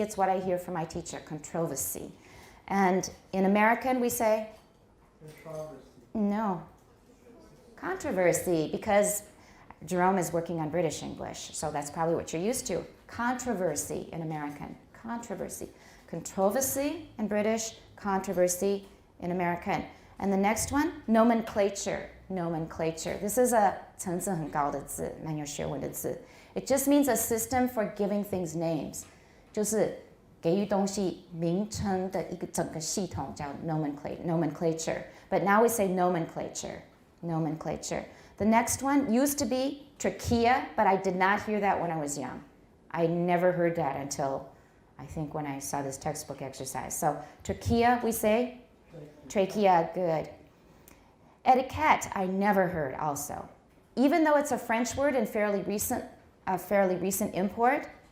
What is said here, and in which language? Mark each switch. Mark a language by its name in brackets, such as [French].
[English] It's what I hear from my teacher, controversy. And in American, we say? Controversy. No. Controversy, because Jerome is working on British English, so that's probably what you're used to. Controversy in American. Controversy. Controversy in British, controversy in American. And the next one, nomenclature. Nomenclature. This is a [Chinese] 层次很高的字，蛮有学问的字。 [English] It just means a system for giving things names. [Chinese] 就是给予东西名称的一个整个系统叫 nomenclature. [English] But now we say nomenclature. Nomenclature. The next one used to be trachea, but I did not hear that when I was young. I never heard that until I think when I saw this textbook exercise. So trachea, we say? Trachea, good. Etiquette, I never heard also. Even though it's a French word and fairly recent import,